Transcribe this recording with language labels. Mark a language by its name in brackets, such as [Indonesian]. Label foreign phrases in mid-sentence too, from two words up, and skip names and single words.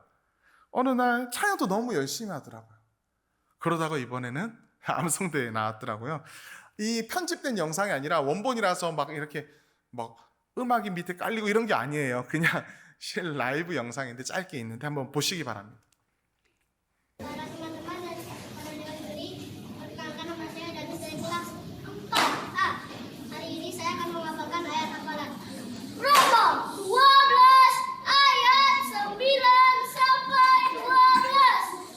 [Korean] 어느 날 찬양도 너무 열심히 하더라고요. 그러다가 이번에는 암송대에 나왔더라고요. 이 편집된 영상이 아니라 원본이라서 막 이렇게 막 음악이 밑에 깔리고 이런 게 아니에요. 그냥 실 라이브 영상인데 짧게 있는데 한번 보시기 바랍니다. [Indonesian] Para teman-teman dan pendengar sendiri, perkenalkan nama saya dan saya kelas 4A. Hari ini saya akan menghafalkan ayat hafalan. Roma 12 ayat 9 sampai 12.